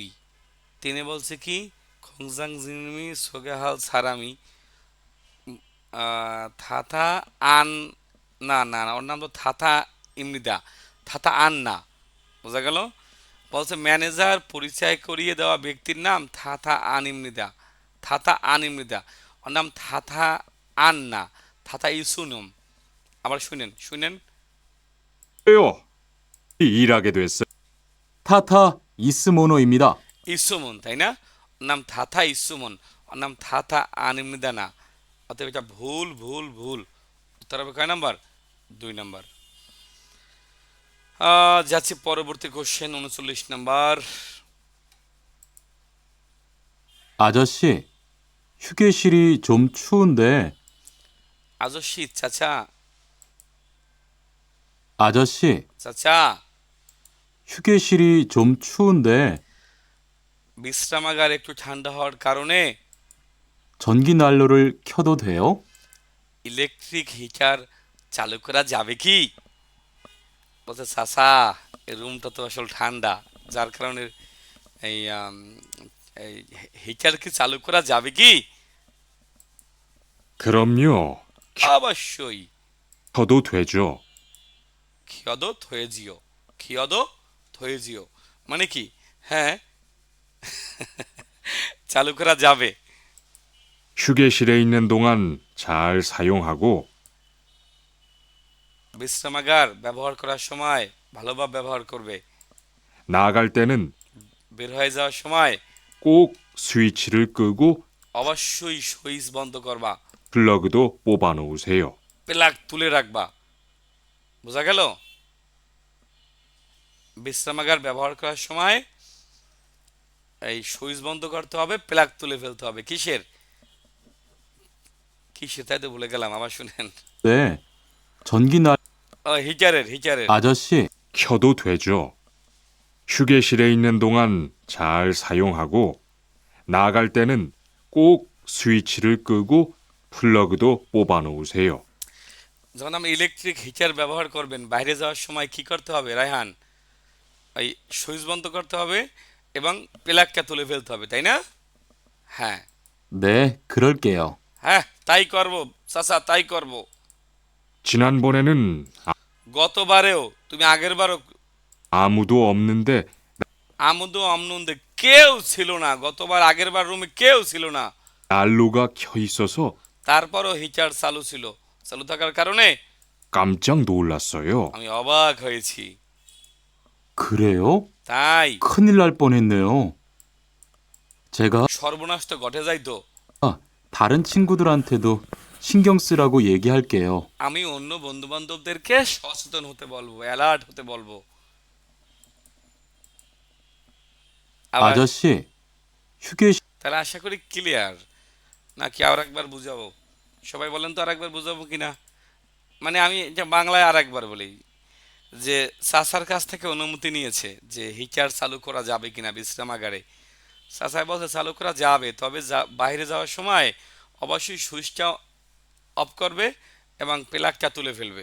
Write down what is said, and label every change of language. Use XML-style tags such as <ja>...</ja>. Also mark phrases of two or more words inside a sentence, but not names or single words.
<bn>তিনি বলছে কি</bn> <ko>공장장님이 소개할 사람이</ko> <bn>থাথা আন না না না, ওর নাম তো থাথা ইমনিদা, থাথা আন না, বোঝা গেল? বলছে ম্যানেজার পরিচয় করিয়ে দেওয়া ব্যক্তির নাম থাথা আন ইমনিদা, থাথা আন ইমনিদা, ওর নাম থাথা আন না, থাথা ইসুনম। আবার শুনেন শুনেন,</bn> <ko>일하게 됐어요. 타타 이스모노입니다.</ko> <bn>ইসুমন, তাই না? ওর নাম থাথা ইসুমন, ওর নাম থাথা আন ইমনিদা না। অতএব এটা ভুল ভুল ভুল। উত্তর হবে কয় নাম্বার? 2 নাম্বার। যাচ্ছি পরবর্তী কোশ্চেন 39 নাম্বার।</bn> <ko>아저씨, 휴게실이 좀 추운데,</ko> <bn>আজস্বী চাচা,</bn> <ko>아저씨,</ko> <bn>চাচা</bn> <ko>휴게실이 좀 추운데,</ko> <bn>বিশ্রামাগার একটু ঠান্ডা হওয়ার কারণে</bn> <ko>전기 난로를 켜도 돼요?</ko> <bn>ইলেকট্রিক হিটার চালু করা যাবে কি? বলছে চাচা এই রুমটা তো আসলে ঠান্ডা, যার কারণে এই এই হিটার কি চালু করা যাবে কি?</bn> <ko>그럼요.</ko> <bn>অবশ্যই।</bn> <ko>켜도 되죠. 켜도 되죠, 켜도 되죠</ko> <bn>মানে কি? হ্যাঁ চালু করা যাবে।</bn> <ko>휴게실에 있는 동안 잘 사용하고,</ko> <bn>বিশ্রামাগার ব্যবহার করার সময় ভালোভাবে ব্যবহার করবে,</bn> <ko>나갈 때는</ko> <bn>বের হয়ে যাওয়ার সময়</bn> <ko>꼭 스위치를 끄고</ko> <bn>অবশ্যই সুইচ বন্ধ করবা,</bn> <ko>플러그도 뽑아 놓으세요.</ko> <bn>প্লাগ তুলে রাখবা। বোঝা গেল? বিশ্রামাগার ব্যবহার করার সময় এই সুইচ বন্ধ করতে হবে, প্লাগ তুলে ফেলতে হবে। কিসের কিসের তাই তো ভুলে গেলাম, আবার শুনেন।</bn> <ko>네, 전기 난</ko> <bn>হিটারের হিটারের।</bn> <ko>아저씨, 켜도 되죠. 휴게실에 있는 동안 잘 사용하고, 나갈 때는 꼭 스위치를 끄고 플러그도 뽑아 놓으세요.</ko> <bn>যখন আপনি ইলেকট্রিক হিটার ব্যবহার করবেন বাইরে যাওয়ার সময় কি করতে হবে রায়হান? এই সুইচ বন্ধ করতে হবে এবং প্লাগটা তুলে ফেলতে হবে, তাই না? হ্যাঁ</bn> <ko>네, 그럴게요.</ko> <bn>হ্যাঁ তাই করব চাচা, তাই করব।</bn> <ko>지난번에는</ko> <bn>গতবারেও তুমি আগের বারও</bn> <ko>아무도 없는데 아무도 없는데</ko> <bn>কেউ ছিল না, গতবার আগের বার রুমে কেউ ছিল না,</bn> <ko>난로가 켜 있어서</ko> <bn>তারপরও হিটার চালু ছিল। চালু থাকার কারণে</bn> <ko>깜짝 놀랐어요.</ko> <bn>আমি অবাক হয়েছি।</bn> <ko>그래요?</ko> <bn>তাই</bn> <ko>큰일 날 뻔했네요. 제가</ko> <bn>সর্বনাশ তো ঘটে যাইতো।</bn> <ko>다른 친구들한테도 신경 쓰라고 얘기할게요.</ko> <bn>আমি অন্য বন্ধু বান্ধবদেরকে সচেতন হতে বলবো, অ্যালার্ট হতে বলবো। আবার</bn> <ko>아저씨, 휴게실</ko> <bn>তাহলে আশা করি ক্লিয়ার, নাকি আর একবার বুঝাবো? সবাই বলেন তো আর একবার বুঝাবো কিনা। মানে আমি এটা বাংলায় আর একবার বলি যে চাচার কাছ থেকে অনুমতি নিয়েছে যে হিটার চালু করা যাবে কিনা বিশ্রামাগারে। চাচা বলছে চালু করা যাবে, তবে বাইরে যাওয়ার সময় অবশ্যই সুইচটা অফ করবে এবং প্লাগটা তুলে ফেলবে।</bn>